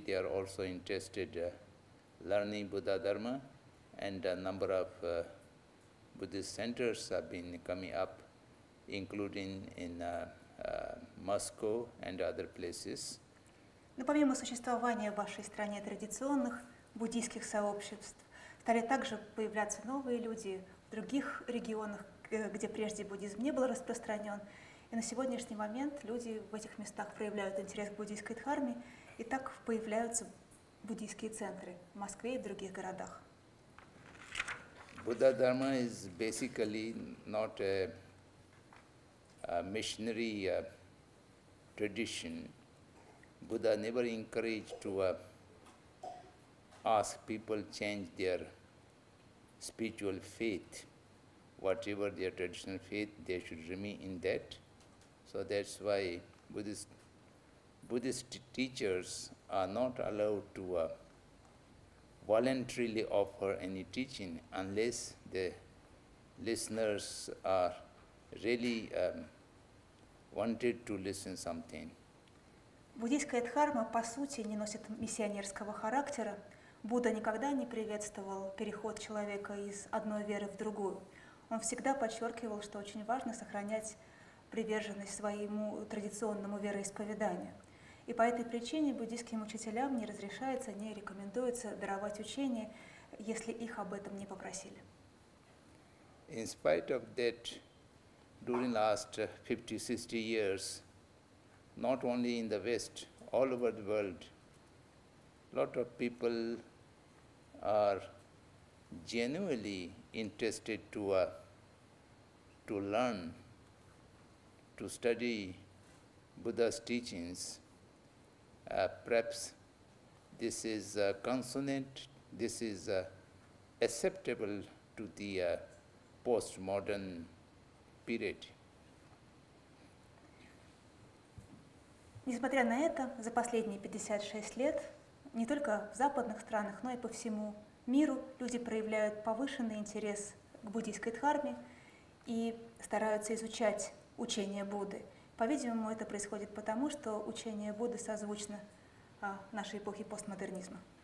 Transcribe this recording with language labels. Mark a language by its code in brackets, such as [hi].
[en] They are also interested learning Buddha Dharma, and a number of Buddhist centers have been coming up, including in Moscow and other places. [ru] Но помимо существования в вашей стране традиционных буддийских сообществ, стали также появляться новые люди в других регионах, где прежде буддизм не был распространен. И на сегодняшний момент люди в этих местах проявляют интерес к буддийской дхарме, и так появляются буддийские центры в Москве и в других городах. [en] Buddha Dharma is basically not a missionary tradition. Buddha never encouraged to ask people change their spiritual faith. Whatever their traditional faith, they should remain in that. So that's why Buddhist teachers are not allowed to voluntarily offer any teaching unless the listeners are really wanted to listen something. [ru] Буддийская дхарма по сути не носит миссионерского характера. Будда никогда не приветствовал переход человека из одной веры в другую. Он всегда подчеркивал, что очень важно сохранять приверженность своему традиционному вероисповеданию. И по этой причине буддийским учителям не разрешается, не рекомендуется даровать учение, если их об этом не попросили. [en] In spite of that, during last 50-60 years, not only in the West, all over the world, a lot of people are genuinely interested to learn, to study Buddha's teachings. Perhaps this is consonant, this is acceptable to the postmodern period. [ru] Несмотря на это, за последние 56 лет не только в западных странах, но и по всему миру люди проявляют повышенный интерес к буддийской дхарме и стараются изучать учение Будды. По-видимому, это происходит потому, что учение Будды созвучно нашей эпохе постмодернизма.